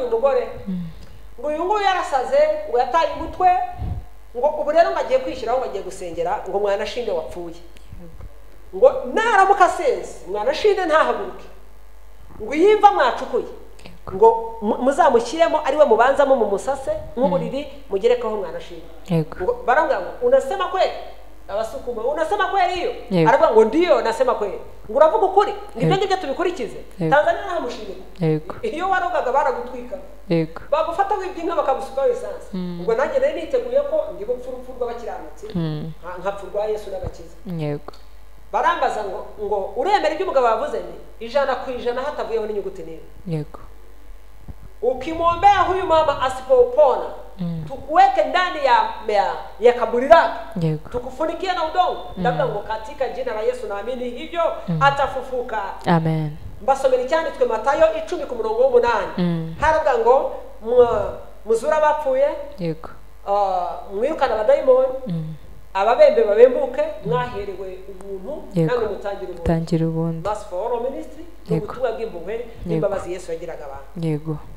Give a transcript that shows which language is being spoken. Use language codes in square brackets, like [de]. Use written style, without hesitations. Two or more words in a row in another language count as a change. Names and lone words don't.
[rw] uyu mugore ngo uyu nguyu yarasaze ngo yataye umutwe ngo ubu rero ngo agiye kwishyiraho ngo agiye gusengera ngo Mwanashinde wapfuye ngo naramuka asenze Mwanashinde ntahaguruke ngo yimva mwacukuye ngo muzamushyiremo ariwe mubanzamo mu musase nk'uburiri mugerekaho Mwanashinde ngo barambwira ngo [sw] unasema kweli [rw] abasukuma [sw] unasema kweli hiyo [rw] aravuga ngo [sw] ndiyo nasema kweli [rw] ngo uravuga ukuri nibyo ngibyo tubikurikize Tanzania ntamushimira iyo warogaga baragutwika bagufata w'ibyinka bakagusukaho esanse ubwo nanjye rero niteguye ko ndi bupfa urupfu rw'abakiranutsi nkapfa urwa Yesu n'agakiza barambaza ngo uremera ibyo umugabo yavuze ni 100% hatavuyeho n'inyuguti n'imwe [sw] ukimwombea huyu mama asipopona tukuweke ndani ya kaburi lake tukufunikia na udongo [rw] ndavuga ngo [sw] katika jina la Yesu naamini hivyo atafufuka amen [rw] mbasomera icyanditswe Matayo 10:8 haravuga ngo muzura bapfuye mwirukana abadayimoni ababembe babembuke mwaherewe ubuntu kandi mutangira ubundi Mass for All Ministry ubutumwa bw'impuhwe n'imbabazi Yesu yagiraga abantu